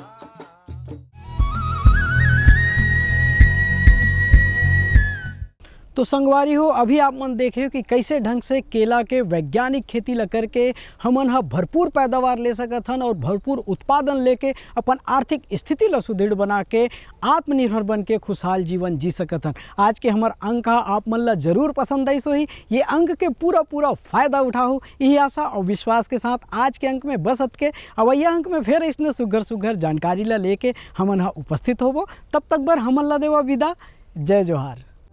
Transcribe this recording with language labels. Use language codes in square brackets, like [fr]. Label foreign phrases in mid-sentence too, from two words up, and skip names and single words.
[hne] तो संगवारी हो, अभी आप मन देखे हो कि कैसे ढंग से केला के वैज्ञानिक खेती ला करके हमन हा भरपूर पैदावार ले सकत हन और भरपूर उत्पादन लेके अपन आर्थिक स्थिति ला सुदृढ़ बना के आत्मनिर्भर बन के खुशहाल जीवन जी सकत हन। आज के हमार अंक हा आप मन ला जरूर पसंद आई सो ही ये अंक के पूरा फायदा उठाओ, यही आशा और विश्वास के साथ आज के अंक में बस के अवैया अंक में फिर इसने सुघर जानकारी ला लेके हमन हा उपस्थित होबो। तब तक बर हमन ला देवा विदा। जय जोहार।